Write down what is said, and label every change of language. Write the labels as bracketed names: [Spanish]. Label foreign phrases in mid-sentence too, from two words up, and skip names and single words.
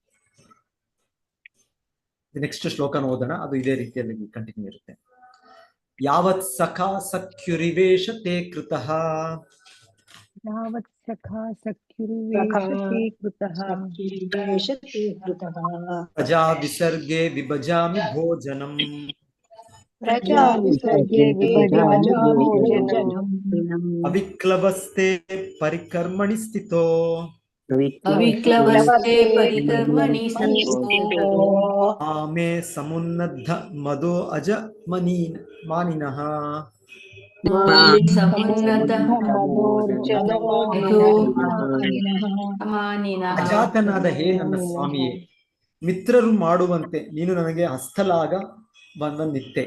[Kannada] ನೆಕ್ಸ್ಟ್ ಶ್ಲೋಕನ ಓದೋಣ, ಅದು ಇದೇ ರೀತಿಯಲ್ಲಿ ಕಂಟಿನ್ಯೂ ಇರುತ್ತೆ. [Sanskrit] ಯಾವತ್ ಸಖಾ ಸಖ್ಯುರಿವೇಶ ತೇ ಕೃತಃ ಯಾವತ್ ಸಖಾ ಸಖ್ಯುರ್ವೇಷತೆ ಕೃತಃ ಪ್ರಜಾ ವಿಸರ್ಗೆ ವಿಭಜಾಮಿ ಭೋಜನಂ ಪ್ರಜಾ ವಿಸರ್ಜೆ ವಿಭಜಾಮೋ ಜನಂ ಅವಿಕ್ಲವಸ್ತೆ ಪರಿಕರ್ಮಣಿ ಸ್ಥಿತೋ ಅವಿಕ್ಲವಸ್ತೆ ಪರಿಕರ್ಮಣಿ ಸ್ಥಿತೋ ಆಮೇ ಸಮುನ್ನದ್ಧ ಮದೋ ಅಜ ಮಾನಿನಃ ಸಮುನ್ನತಃ ಮಾನಿನಃ. [Kannada] ಅಜಾತನಾದ ಹೇ ನನ್ನ ಸ್ವಾಮಿಯೇ, ಮಿತ್ರರು ಮಾಡುವಂತೆ ನೀನು ನನಗೆ ಹಸ್ತಲಾಗ ಬಂದಿತ್ತೆ.